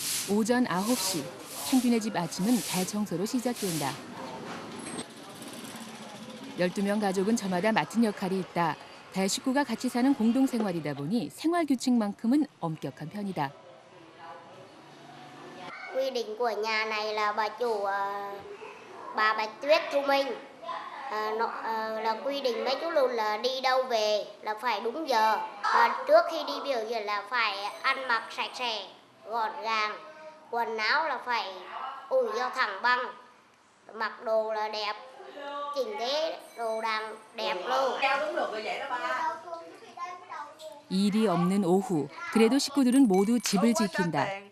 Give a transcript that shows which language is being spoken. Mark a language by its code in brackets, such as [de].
[ko] 오전 9시, 펭귄의 집 아침은 대청소로 시작된다. 12명 가족은 저마다 맡은 역할이 있다. 대식구가 같이 사는 공동생활이다 보니 생활 규칙만큼은 엄격한 편이다. [vi] Quy định của nhà này là bà chủ bà Bạch Tuyết Thu Minh là quy định mấy chú lùn là đi đâu về là phải đúng giờ, và trước khi đi biểu diễn là phải ăn mặc sạch sẽ gọn gàng, quần áo là phải ủi cho thẳng băng, mặc đồ là đẹp chỉnh thế, đồ đàng đẹp luôn. [ko] 일이 없는 오후, 그래도 식구들은 모두 집을 지킨다.